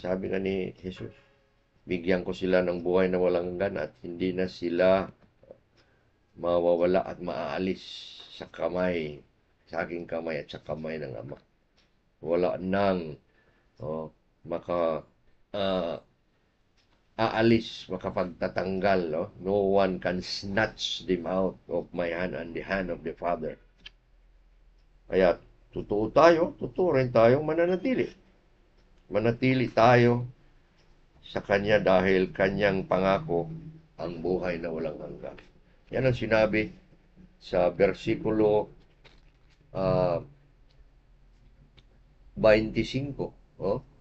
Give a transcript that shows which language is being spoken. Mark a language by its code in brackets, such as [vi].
[tl] Sabi nga ni Jesus, bigyan ko sila ng buhay na walang hanggan at hindi na sila mawawala at maaalis sa aking kamay at sa kamay ng Ama. Wala nang makapagtatanggal. [en] No one can snatch them out of my hand and the hand of the Father. [tl] Kaya totoo rin tayong mananatili. Manatili tayo sa Kanya dahil Kanyang pangako ang buhay na walang hanggan. Yan ang sinabi sa versikulo 25.